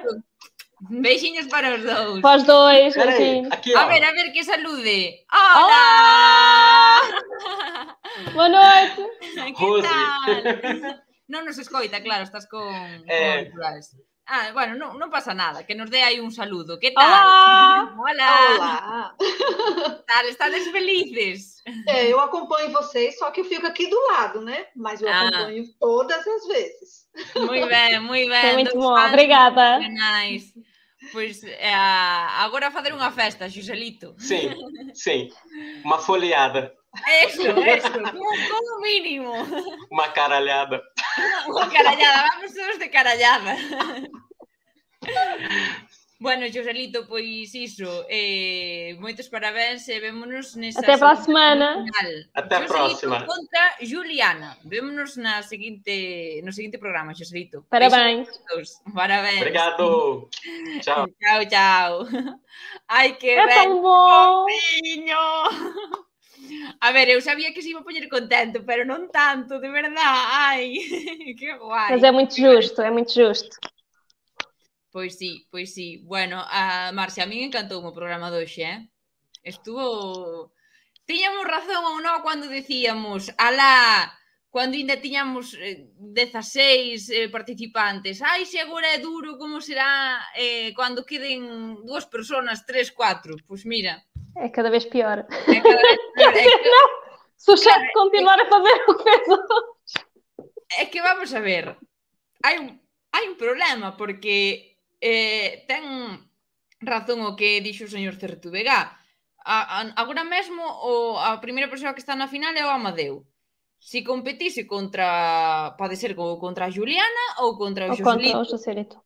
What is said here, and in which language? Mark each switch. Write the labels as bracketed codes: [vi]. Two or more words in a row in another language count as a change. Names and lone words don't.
[gl] Beijinhos para os dous. [pt] Para os dois, beijinhos. [gl] A ver, que salude. Olá! Boa noite. Que tal? Non nos escoita, claro, estás con auriculares. Bueno, non pasa nada, que nos dé aí un saludo. Que tal? Olá! Tal, estades felices? [pt] Eu acompanho vocês, só que eu fico aqui do lado, né? Mas eu acompanho todas as vezes. Muito bem. Foi muito bom, obrigada. [gl] Pois agora a facer unha festa, Xoselito. [pt] Sim, sim. Uma folheada. [gl] Eso, como mínimo. [pt] Uma caralhada. [gl] Unha carallada, vamos todos de carallada. Bueno, Xoselito, pois iso, moitos parabéns e vémonos nesa... [pt] Até para a semana. Até a próxima. [gl] Xoselito contra Juliana. Vémonos no seguinte programa, Xoselito. [pt] Parabéns. Parabéns. Obrigado. Tchau. Tchau. Ai, que é tão bom. Fofinho. [gl] A ver, eu sabía que se iba a poñer contento, pero non tanto, de verdade. Ai, que guai. [pt] Mas é muito justo, é muito justo. [gl] Pois sí. Bueno, Marcia, a mí encantou o programa de hoxe, Estuvo... Tiñamos razón ou non cando decíamos, alá, cando ainda tiñamos 16 participantes, ai, se agora é duro, como será cando queden 2 personas, 3, 4? Pois mira. [pt] É cada vez pior. É cada vez pior. Não, se o chefe continuar a fazer o que fez hoje. [gl] É que vamos a ver, hai un problema, porque ten razón o que dixo o señor Certo Vega. Agora mesmo a primeira persoa que está na final é o Amadeu. Se competise pode ser contra a Juliana ou contra o Xoselito.